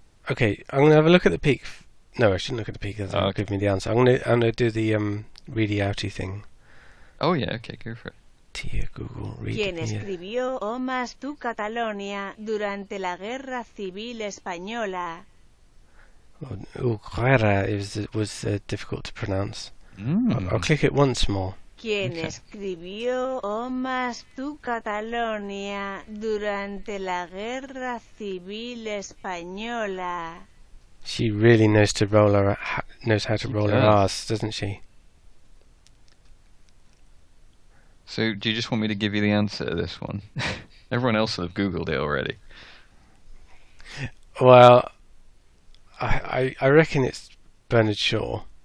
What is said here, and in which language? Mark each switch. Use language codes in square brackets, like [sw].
[en] okay, I'm going to have a look at the peak. No, I shouldn't look at the peak. That'll give me the answer. I'm going to do the ready outy thing. Oh yeah, okay, go for it. Google, [es] ¿Quién escribió O más tu Catalonia durante la Guerra Civil Española? [en] Guerra was difficult to pronounce. I'll click it once more. [es] ¿Quién escribió O más tu Catalonia durante la Guerra Civil Española? [en] She really knows how to roll her R's, doesn't she? So, do you just want me to give you the answer to this one? Everyone else will have Googled it already. Well, I reckon it's Bernard Shaw.